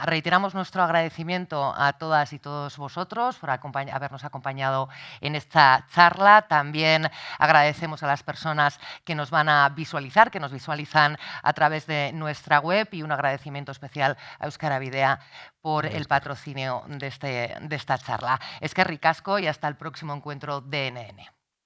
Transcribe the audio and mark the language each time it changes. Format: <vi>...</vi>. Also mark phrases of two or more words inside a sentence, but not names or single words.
<es>Reiteramos nuestro agradecimiento a todas y todos vosotros por habernos acompañado en esta charla. También agradecemos a las personas que nos van a visualizar, que nos visualizan a través de nuestra web, y un agradecimiento especial a Euskara Bidea por el patrocinio de esta charla.</es> <eu>Eskerrik asko</eu> <es>y hasta el próximo encuentro de NN.</es>